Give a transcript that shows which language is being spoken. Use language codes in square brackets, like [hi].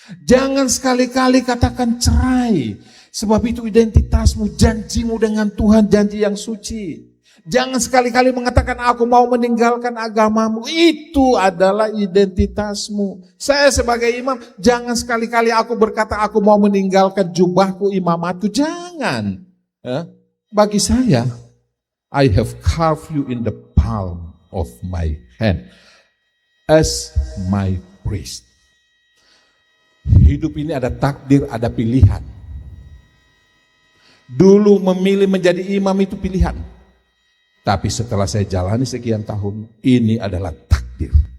[id] Jangan sekali-kali katakan cerai. Sebab itu identitasmu, janjimu dengan Tuhan, janji yang suci. Jangan sekali-kali mengatakan aku mau meninggalkan agamamu. Itu adalah identitasmu. Saya sebagai imam, jangan sekali-kali aku berkata aku mau meninggalkan jubahku, imamatku. Jangan. Ya. Bagi saya, [en] I have carved you in the palm of my hand as my priest. [id] Hidup ini ada takdir, ada pilihan. Dulu memilih menjadi imam itu pilihan. Tapi setelah saya jalani sekian tahun, ini adalah takdir.